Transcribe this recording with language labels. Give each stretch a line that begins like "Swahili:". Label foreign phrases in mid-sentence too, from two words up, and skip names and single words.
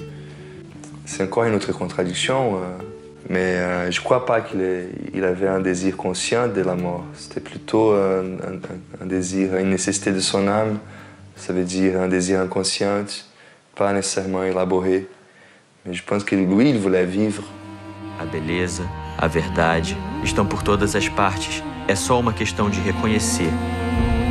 French: C'est encore une autre contradiction, mais je ne crois pas qu'il avait un désir conscient de la mort. C'était plutôt un désir, une nécessité de son âme. Ça veut dire un désir inconscient, pas nécessairement élaboré. Mais je pense que lui, il voulait vivre.
Portuguese: A beleza, a verdade estão por todas as partes. É só uma questão de reconhecer.